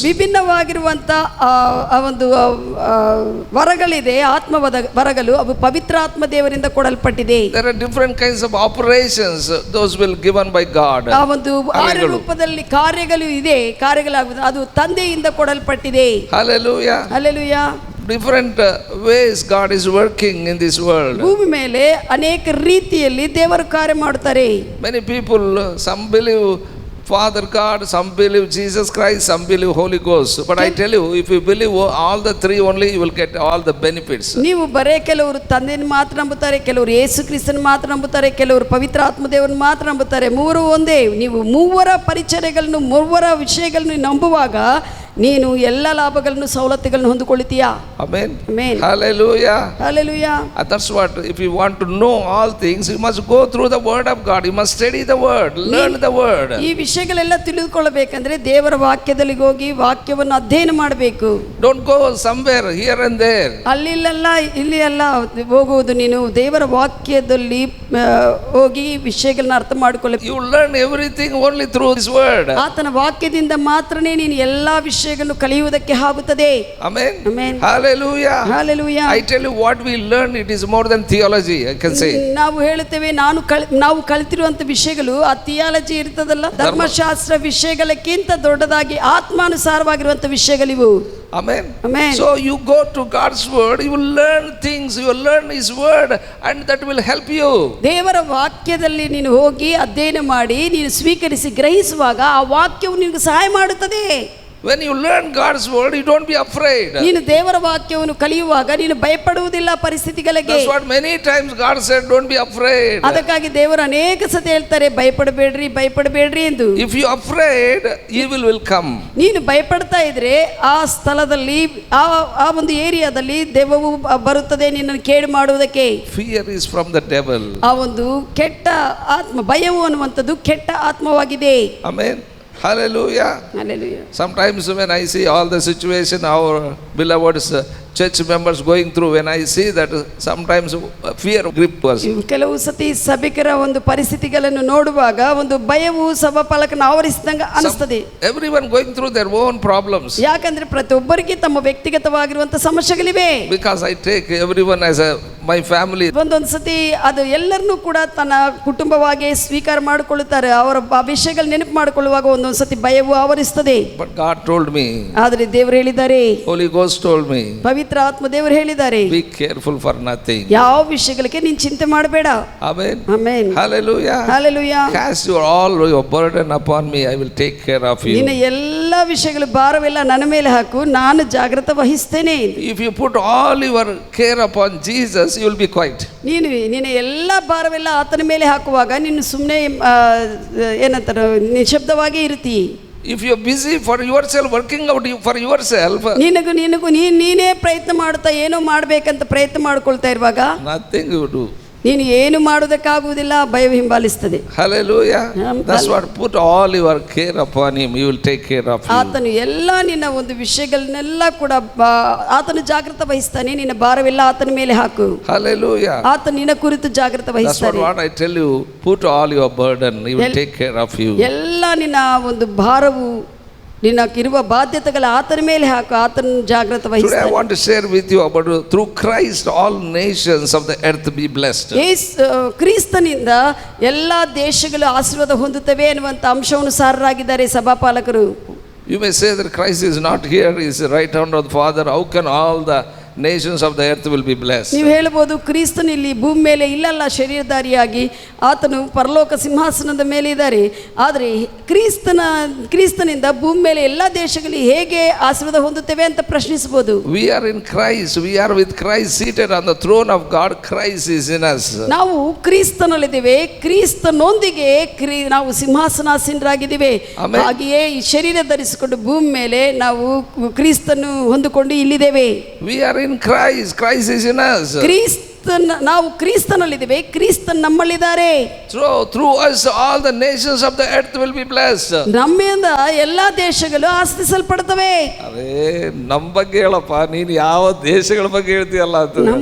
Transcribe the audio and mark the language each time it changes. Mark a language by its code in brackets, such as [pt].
[kn] ವಿಭಿನ್ನವಾಗಿರುವಂಥ ಒಂದು ವರಗಳಿದೆ, ವರಗಳು, ಅವು ಪವಿತ್ರಾತ್ಮ ದೇವರಿಂದ ಕೊಡಲ್ಪಟ್ಟಿದೆ. [en] There are different kinds of operations. Those will given by God. [kn] ಆ ಒಂದು 6 ರೂಪದಲ್ಲಿ ಕಾರ್ಯಗಳು ಇದೆ, ಕಾರ್ಯಗಳಾಗುವುದು, ಅದು ತಂದೆಯಿಂದ ಕೊಡಲ್ಪಟ್ಟಿದೆ. [en] Hallelujah. [kn] Hallelujah. [en] Different ways God is working in this world. [kn] ಭೂಮಿ ಮೇಲೆ ಅನೇಕ ರೀತಿಯಲ್ಲಿ ದೇವರು ಕಾರ್ಯ ಮಾಡ್ತಾರೆ. [en] Many people, some believe Father God, some believe Jesus Christ, some believe Holy Ghost. But I tell you, if you believe all the 3 only, you will get all the benefits. [kn] ನೀವು ಬರೇ ಕೆಲವರು ತಂದೆಯನ್ನು ಮಾತ್ರ ನಂಬುತ್ತಾರೆ, ಕೆಲವರು ಯೇಸು ಕ್ರಿಸ್ತನ ಮಾತ್ರ ನಂಬುತ್ತಾರೆ, ಕೆಲವರು ಪವಿತ್ರಾತ್ಮ ದೇವರನ್ನು ಮಾತ್ರ ನಂಬುತ್ತಾರೆ. 3 ಒಂದೇ. ನೀವು 3 ಪರಿಚರ್ಯಗಳನ್ನು, 3 ವಿಷಯಗಳನ್ನು ನಂಬುವಾಗ ನೀನು ಎಲ್ಲ ಲಾಭಗಳನ್ನು, ಸವಲತ್ತುಗಳನ್ನು ಹೊಂದಿಕೊಳ್ಳುತ್ತೀಯಾ. [en] Amen. Amen. Hallelujah. Hallelujah. That's what, if you want to know all things, you must go through the word of God. You must study the word, learn the word. [kn] ಈ ವಿಷಯಗಳೆಲ್ಲ ತಿಳಿದುಕೊಳ್ಳಬೇಕಂದ್ರೆ ದೇವರ ವಾಕ್ಯದಲ್ಲಿ ಹೋಗಿ ವಾಕ್ಯವನ್ನು ಅಧ್ಯಯನ ಮಾಡಬೇಕು. [en] Don't go somewhere here and there. [kn] ಅಲ್ಲಿಲ್ಲ ಇಲ್ಲಿ ಅಲ್ಲ ಹೋಗುವುದು. ನೀನು ದೇವರ ವಾಕ್ಯದಲ್ಲಿ ಹೋಗಿ ವಿಷಯಗಳನ್ನ ಅರ್ಥ ಮಾಡಿಕೊಳ್ಳಬೇಕು. [en] You learn everything only through His word. [kn] ಆತನ ವಾಕ್ಯದಿಂದ ಮಾತ್ರನೇ ನೀನು ಎಲ್ಲಾ ವಿಷಯಗಳನ್ನು ಕಲಿಯುವುದಕ್ಕೆ ಆಗುತ್ತದೆ. [en] Amen. Amen. Hallelujah. Hallelujah. I tell you, what we learn, it is more than theology, I can say. [kn] ನಾವು ಹೇಳುತ್ತೇವೆ, ನಾವು ಕಲಿತಿರುವಂತ ವಿಷಯಗಳು ಆ ಥಿಯಾಲಜಿ ಇರ್ತದಲ್ಲ, ಧರ್ಮಶಾಸ್ತ್ರ ವಿಷಯಗಳಕ್ಕಿಂತ ದೊಡ್ಡದಾಗಿ ಆತ್ಮಾನುಸಾರವಾಗಿರುವಂತ ವಿಷಯಗಳಿವು. [en] Amen. Amen. So you go to God's word, you will learn things, you will learn His word, and that will help you. [kn] ದೇವರ ವಾಕ್ಯದಲ್ಲಿ ನೀನು ಹೋಗಿ ಅಧ್ಯಯನ ಮಾಡಿ ನೀನು ಸ್ವೀಕರಿಸಿ ಗ್ರಹಿಸುವಾಗ ಆ ವಾಕ್ಯವು ನಿನಗೆ ಸಹಾಯ ಮಾಡುತ್ತದೆ. [en] When you learn God's word, you don't be afraid. [kn] ನೀನು ದೇವರ ವಾಕ್ಯವನ್ನು ಕಲಿಯುವಾಗ ನೀನು ಭಯಪಡುವುದಿಲ್ಲ ಪರಿಸ್ಥಿತಿಗಳಿಗೆ. [en] That's what many times God said, don't be afraid. [kn] ಅದಕ್ಕಾಗಿ ದೇವರು ಅನೇಕ ಸತಿ ಹೇಳ್ತಾರೆ ಭಯಪಡಬೇಡ್ರಿ ಭಯಪಡಬೇಡ್ರಿ ಎಂದು. [en] If you afraid, evil will come. [kn] ನೀನು ಭಯಪಡ್ತಾ ಇದ್ರೆ ಆ ಸ್ಥಳದಲ್ಲಿ ಆ ಒಂದು ಏರಿಯಾದಲ್ಲಿ ದೆವ್ವವು ಬರುತ್ತದೆ ನಿನ್ನನ್ನು ಕೇಡು ಮಾಡುವುದಕ್ಕೆ. [en] Fear is from the devil. [kn] ಆ ಒಂದು ಕೆಟ್ಟ ಆತ್ಮ, ಭಯವು ಅನ್ನುವಂಥದ್ದು ಕೆಟ್ಟ ಆತ್ಮವಾಗಿದೆ. [en] Amen. Hallelujah. Hallelujah. Sometimes when I see all the situation our beloved church members going through, when I see that, sometimes fear grip us. [kn] ಕೆಲವು ಸತಿ ಸಭಿಕರ ಒಂದು ಪರಿಸ್ಥಿತಿಗಳನ್ನು ನೋಡುವಾಗ ಒಂದು ಭಯವು ಸಭಾಪಾಲಕನ ಆವರಿಸಿದಂಗ ಅನಿಸ್ತದೆ. [en] Everyone going through their own problems. [kn] ಯಾಕಂದ್ರೆ ಪ್ರತಿಯೊಬ್ಬರಿಗೆ ತಮ್ಮ ವ್ಯಕ್ತಿಗತವಾಗಿರುವಂತಹ ಸಮಸ್ಯೆಗಳಿವೆ. [en] Because I take everyone as my family. [kn] ಒಂದೊಂದು ಸತಿ ಅದು ಎಲ್ಲರನ್ನೂ ಕೂಡ ತನ್ನ ಕುಟುಂಬವಾಗಿ ಸ್ವೀಕಾರ ಮಾಡಿಕೊಳ್ಳುತ್ತಾರೆ. ಅವರ ವಿಷಯಗಳು ನೆನಪು ಮಾಡಿಕೊಳ್ಳುವಾಗ ಒಂದೊಂದು ಸತಿ ಭಯವು ಆವರಿಸ್ತದೆ. [en] But God told me. [kn] ಆದರೆ ದೇವರು ಹೇಳಿದ್ದಾರೆ, [en] Holy Ghost told me. [kn] ಪವಿತ್ರ ಆತ್ಮ ದೇವರು ಹೇಳಿದ್ದಾರೆ, [en] be careful for nothing. [kn] ಯಾವ ವಿಷಯಗಳಿಗೆ ನೀನು ಚಿಂತೆ ಮಾಡಬೇಡ. [en] Amen. Amen. Hallelujah. Hallelujah. Cast all your burden upon me, I will take care of you. [kn] ನಿನ್ನ ಎಲ್ಲ ವಿಷಯಗಳು ಭಾರವೆಲ್ಲ ನನ್ನ ಮೇಲೆ ಹಾಕು, ನಾನು ಜಾಗೃತ ವಹಿಸ್ತೇನೆ. [en] If you put all your care upon Jesus, you will be quiet. [kn] ನೀನು ನಿನ್ನ ಎಲ್ಲ ಭಾರವೆಲ್ಲ ಆತನ ಮೇಲೆ ಹಾಕುವಾಗ ನೀನು ಸುಮ್ಮನೆ ಏನಂತಾರೆ ನಿಶಬ್ದವಾಗಿ ಇರ್ತಿ. [en] If you are busy for yourself, working out for yourself, [kn] ನೀನೇ ಪ್ರಯತ್ನ ಮಾಡ್ತಾ ಏನೋ ಮಾಡ್ಬೇಕಂತ ಪ್ರಯತ್ನ ಮಾಡ್ಕೊಳ್ತಾ ಇರುವಾಗ [en] nothing you do. [kn] ನೀನು ಏನು ಮಾಡೋದಕ್ಕಾಗುವುದಿಲ್ಲ, ಭಯ ಹಿಂಬಾಲಿಸ್ತದೆ. [en] Hallelujah. That's what, put all your care upon him, he will take care of you. [kn] ಆತನು ಎಲ್ಲ ನಿನ್ನ ಒಂದು ವಿಷಯಗಳನ್ನೆಲ್ಲ ಕೂಡ ಆತನು ಜಾಗೃತ ವಹಿಸ್ತಾನೆ. ನಿನ್ನ ಭಾರವೆಲ್ಲ ಆತನ ಮೇಲೆ ಹಾಕು. [en] Hallelujah. [kn] ಆತನು ನಿನ್ನ ಕುರಿತು ಜಾಗೃತ ವಹಿಸ್ತಾನೆ. [en] That's what I tell you, put all your burden, he will take care of you. [kn] ಎಲ್ಲ ನಿನ್ನ ಒಂದು ಭಾರವು ನಿನ್ನ ಇರುವ ಬಾಧ್ಯತೆಗಳ ಆತನ ಮೇಲೆ ಹಾಕು, ಆತನ ಜಾಗೃತ ವಹಿಸ್ತಾನೆ. [en] Today I want to share with you about through Christ all nations of the earth be blessed. [kn] ಕ್ರಿಸ್ತನಿಂದ ಎಲ್ಲ ದೇಶಗಳು ಆಶೀರ್ವಾದ ಹೊಂದುತ್ತವೆ ಅನ್ನುವಂಥ ಅಂಶವನ್ನು ಸಾರರಾಗಿದ್ದಾರೆ ಸಭಾಪಾಲಕರು. [en] You may say that Christ is not here, he is right hand of the Father. How can all the nations of the earth will be blessed? [kn] ನೀವು ಹೇಳಬಹುದು ಕ್ರಿಸ್ತನು ಇಲ್ಲಿ ಭೂಮಿ ಮೇಲೆ ಇಲ್ಲಲ್ಲ, ಶರೀರಧಾರಿಯಾಗಿ ಆತನು ಪರಲೋಕ ಸಿಂಹಾಸನದ ಮೇಲೆ ಇದ್ದಾರೆ. ಆದರೆ ಕ್ರಿಸ್ತನಿಂದ ಭೂಮಿ ಮೇಲೆ ಎಲ್ಲ ದೇಶಗಳು ಹೇಗೆ ಆಶೀರ್ವಾದ ಹೊಂದುತ್ತವೆ ಅಂತ ಪ್ರಶ್ನಿಸಬಹುದು. [en] We are in Christ, we are with Christ seated on the throne of God. Christ is in us. [kn] ನಾವು ಕ್ರಿಸ್ತನಲ್ಲಿದ್ದೇವೆ, ಕ್ರಿಸ್ತನೊಂದಿಗೆ ನಾವು ಸಿಂಹಾಸನಾಸೀನರಾಗಿದ್ದೇವೆ. ಹಾಗೆಯೇ ಈ ಶರೀರ ಧರಿಸಿಕೊಂಡು ಭೂಮಿ ಮೇಲೆ ನಾವು ಕ್ರಿಸ್ತನು ಹೊಂದಿಕೊಂಡು ಇಲ್ಲಿದ್ದೇವೆ. [en] We are in Christ, Christ is in us. [kn] ನಾವು ಕ್ರಿಸ್ತನಲ್ಲಿದ್ದೇವೆ, ಕ್ರಿಸ್ತನ್ ನಮ್ಮಲ್ಲಿದ್ದಾರೆ. [en] Through us all the nations of the earth will be blessed. [kn] ನಮ್ಮಿಂದ ಎಲ್ಲಾ ದೇಶಗಳು ಆಶೀರ್ವದಿಸಲ್ಪಡುತ್ತವೆ. ಅದೇ ನಮ್ಮ ಬಗ್ಗೆ ಹೇಳಪ್ಪ, ನೀನು ಯಾವ ದೇಶಗಳ ಬಗ್ಗೆ ಹೇಳ್ತೀಯಲ್ಲ ಅಂತ.